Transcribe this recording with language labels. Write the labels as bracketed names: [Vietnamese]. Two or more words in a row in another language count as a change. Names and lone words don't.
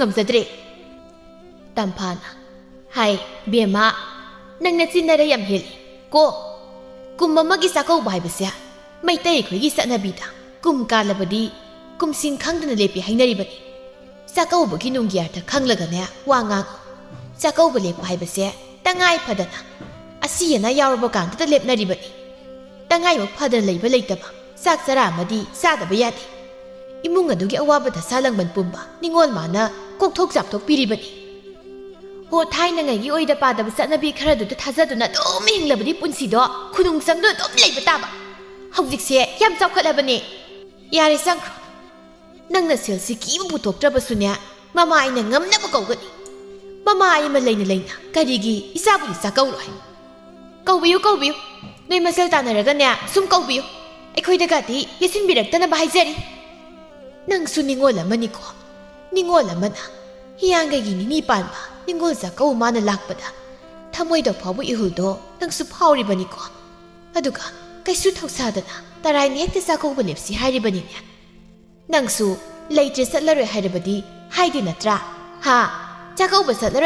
[Manipuri] ngamjadre Tampana hai bema nangna chinara yam heli ko kummamagi sakau baibasya maitai khoigi satnabida kum kalabadi kum sing khangdana lepi hainari bani sakau bagi nungyarta khanglaga ne wanga sakau bale baibasya tangai phadana asiyana yawraba kanta lepnari bani tangai mo phadana leiba leitaba sak sara amadi sadaba yadi imung adugi awabada salangban pumba ningol mana kokthok japthok piribani Ho thaina ngai oida padaba satnabi kharadu ta thajaduna dom hinglabadi punsido khunung sangdu dom leiba taba hawjikse yam chawkhalabani yare sangkhro nangna selsi kibu putoktrabasunya mama aina ngamna ba kawgani mama ai ma leina karigi isabudi sakauroi kawbiyu noi masal tanaraga ne sum kawbiyu ekhoi daga di yesin biraktana ba haijari ꯅꯪꯁꯨ ꯅꯤꯡꯉꯣꯜ ꯑꯃꯅꯤꯀꯣ ꯅꯤꯡꯉꯣꯜ ꯑꯃꯅ ꯍꯤꯌꯥꯡꯒꯩꯒꯤ ꯅꯤꯅꯤ ꯄꯥꯟꯕ ꯅꯤꯡꯉꯣꯜ ꯆꯥꯛꯀꯧꯕ ꯃꯥꯅ ꯂꯥꯛꯄꯗ ꯊꯃꯣꯏꯗ ꯐꯥꯎꯕ ꯏꯍꯨꯜꯗꯣ ꯅꯪꯁꯨ ꯐꯥꯎꯔꯤꯕꯅꯤꯀꯣ ꯑꯗꯨꯒ ꯀꯩꯁꯨ ꯊꯧꯁꯥꯗꯅ ꯇꯔꯥꯏꯅ ꯍꯦꯛꯇ ꯆꯥꯛꯀꯧꯕ ꯂꯦꯞꯁꯤ ꯍꯥꯏꯔꯤꯕꯅꯤꯅꯦ ꯅꯪꯁꯨ ꯂꯩꯇ꯭ꯔꯦ ꯆꯠꯂꯔꯣꯏ ꯍꯥꯏꯔꯕꯗꯤ ꯍꯥꯏꯗꯦ ꯅꯠꯇ꯭ꯔꯥ ꯍꯥ ꯆꯥꯛꯀꯧꯕ ꯆꯠꯂꯔꯣꯏ